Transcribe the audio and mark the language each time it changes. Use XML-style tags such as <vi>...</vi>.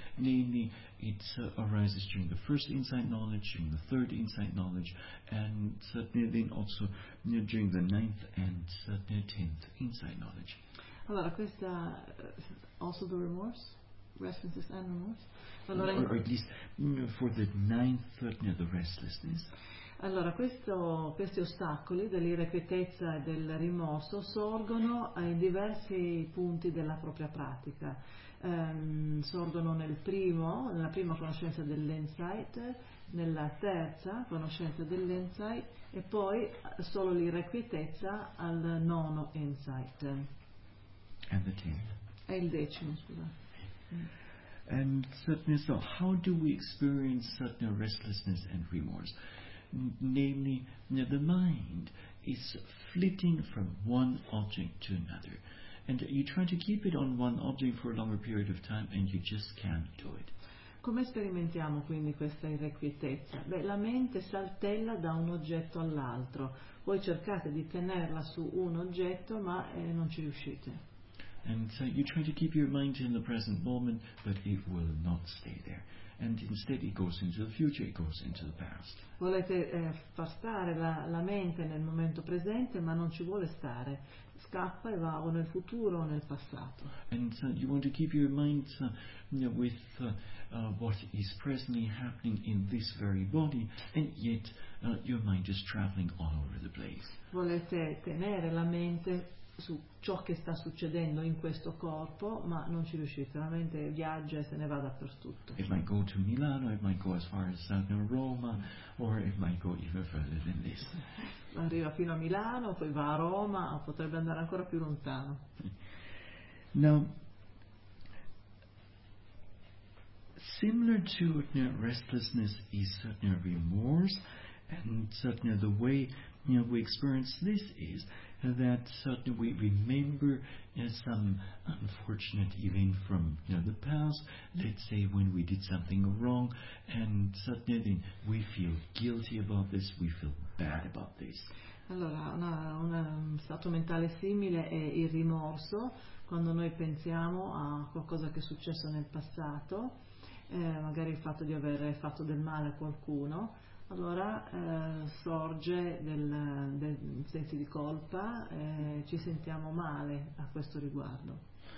<en>Namely, it arises during the first insight knowledge, during the third insight knowledge, and then also during the ninth and tenth insight knowledge.</en> <it>Allora, questa</it> <en>also the remorse. Restlessness and remorse. Allora, or at least for the ninth, the restlessness.</en> <it>Allora, questi ostacoli dell'irrequietezza e del rimorso sorgono in diversi punti della propria pratica. Sorgono nella prima conoscenza dell'insight, nella terza conoscenza dell'insight e poi solo l'irrequietezza al nono insight.</it> <en>And the tenth.</en> <it>E il decimo, scusa.</it> <en>And certainly, so how do we experience certain restlessness and remorse? Namely, the mind is flitting from one object to another, and you try to keep it on one object for a longer period of time, and you just can't do it.</en> <it>Come sperimentiamo quindi questa irrequietezza? Beh, la mente saltella da un oggetto all'altro. Voi cercate di tenerla su un oggetto, ma non ci riuscite.</it> <en>And so you try to keep your mind in the present moment, but it will not stay there. And instead it goes into the future, it goes into the past.</en> <it>Volete far stare la mente nel momento presente, ma non ci vuole stare. Scappa e va o nel futuro o nel passato.</it> <en>And so you want to keep your mind with what is presently happening in this very body, and yet your mind is traveling all over the place.</en> <it>Volete tenere la mente su ciò che sta succedendo in questo corpo, ma non ci riuscite, la mente viaggia e se ne va dappertutto.</it> <en>It might go to Milano, it might go as far as Roma, or it might go even further than this.</en> <it>Arriva fino a Milano, poi va a Roma, o potrebbe andare ancora più lontano.</it> <en>Now, similar to restlessness is certain remorse, and certain the way we experience this is that suddenly we remember some unfortunate event from the past, let's say when we did something wrong, and suddenly we feel guilty about this, we feel bad about this.</en> <it>Allora, un stato mentale simile è il rimorso, quando noi pensiamo a qualcosa che è successo nel passato, magari il fatto di aver fatto del male a qualcuno. Allora sorge del senso di colpa, ci sentiamo male a questo riguardo.</it>